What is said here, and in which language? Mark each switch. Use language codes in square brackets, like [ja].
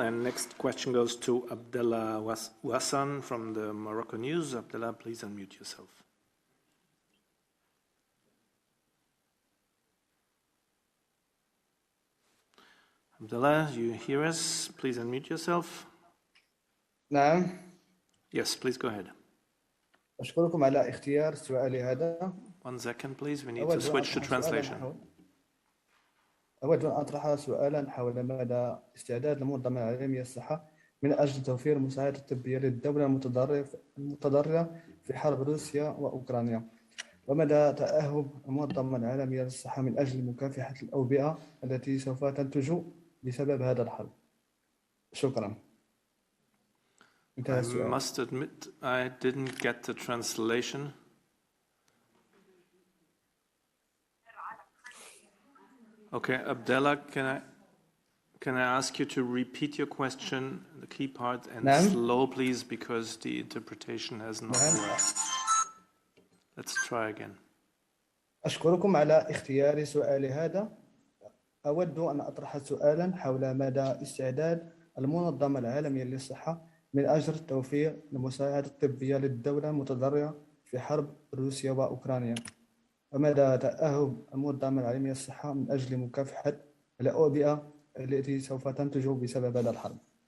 [en] And next question goes to Abdullah Wassan from the Euronews. Abdullah, please unmute yourself. Abdullah, you hear us? Please unmute yourself. [ar] نعم. [en] Yes, please go ahead. [ar] أشكركم على اختيار سؤالي هذا. [en] 1 second, please. We need to switch to translation. [ar] أود أن أطرح سؤالا حول مدى استعداد المنظمة العالمية للصحة من أجل توفير المساعدة الطبية للدولة المتضررة في حرب روسيا وأوكرانيا، ومدى تأهب المنظمة العالمية للصحة من أجل مكافحة الأوبئة التي سوف تنتج بسبب هذا الحرب. شكرا. [en] I must admit I didn't get the translation. Okay, Abdullah, can I ask you to repeat your question, the key part, and slow, please, because the interpretation has not worked. Let's try again. [ar] أشكركم على اختيار سؤالي هذا. أود أن أطرح سؤالا حول مدى استعداد المنظمة العالمية للصحة من أجل توفير المساعدة الطبية للدولة المتضررة في حرب روسيا وأوكرانيا، ومدى تأهب المنظمة العالمية للصحة من أجل مكافحة الأوبئة التي سوف تنتج بسبب هذا الحرب.